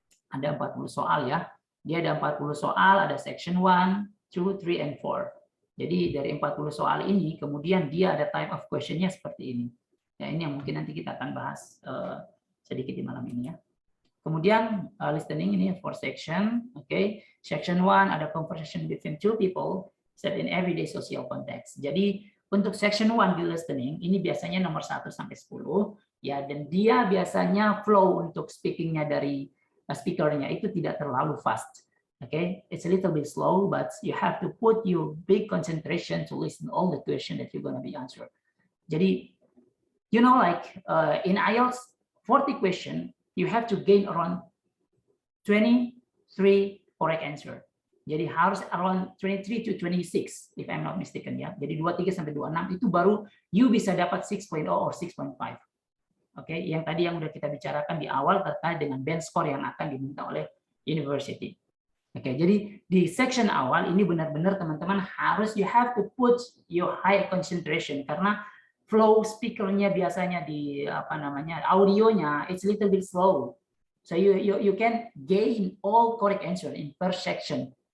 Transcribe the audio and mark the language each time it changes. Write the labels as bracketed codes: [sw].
[id] Ada 40 soal ya. Dia ada 40 soal, ada section 1, 2, 3, and 4. Jadi dari 40 soal ini, kemudian dia ada type of question-nya seperti ini. Ya, ini yang mungkin nanti kita akan bahas sedikit di malam ini ya. Kemudian listening ini 4 section, okay. [en] Section 1 ada conversation between two people set in everyday social context. [id] Jadi untuk section 1 di listening ini biasanya nomor 1 sampai 10 ya, dan dia biasanya flow untuk speakingnya dari speakernya itu tidak terlalu fast. [en] Okay, it's a little bit slow, but you have to put your big concentration to listen all the question that you're gonna be answered. Jadi, you know, like in IELTS 40 question, you have to gain around 23 correct answer. Jadi harus around 23 to 26 if I'm not mistaken ya. [id] Jadi 23 sampai 26 itu baru you bisa dapat 6.0 or 6.5. Oke, yang tadi yang udah kita bicarakan di awal terkait dengan band score yang akan diminta oleh university. [en] Oke, [id] jadi di section awal ini benar-benar teman-teman harus [en] you have to put your high concentration [id] karena flow speakernya biasanya di apa namanya audionya [en] it's a little bit slow, so you can gain all correct answer in per section.